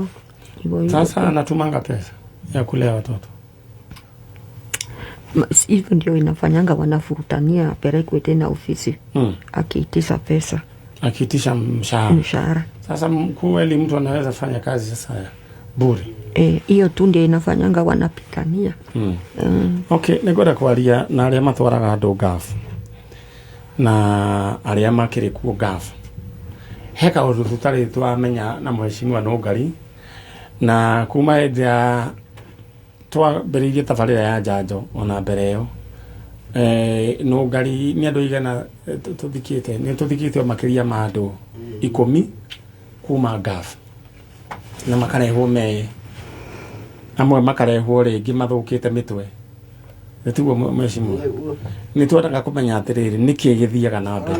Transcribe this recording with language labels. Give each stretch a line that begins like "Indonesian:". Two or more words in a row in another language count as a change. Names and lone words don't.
Swahili: Sasa anatumanga pesa ya kulea watoto. Hivyo ndio inafanyanga wanafurutania apelekwe tena ofisi. Akiitisha pesa. Akiitisha mshahara. Sasa kweli mtu anaweza fanya kazi sasa bure. Hiyo tu ndio inafanyanga wanapitania.
Kikuyu: Okay, negoda kwaria na aria matwaraga andu gafu. Na aria makiri kuo gafu. Heka undu tutari twamenya na mheshimiwa Nũngari na kuma hĩndĩ twambĩrĩirie tabarĩra ya njanjo ona mbere ĩyo Nũngari nĩ andũ igana tũthikĩte makĩria ma andũ 10 kuma gafu na makarehwo amwe makarehwo rĩngĩ mathũkĩte mĩtwe tiguo mheshimiwa nĩ twendaga kũmenya atĩrĩrĩ nĩkĩ gĩthiaga na mbere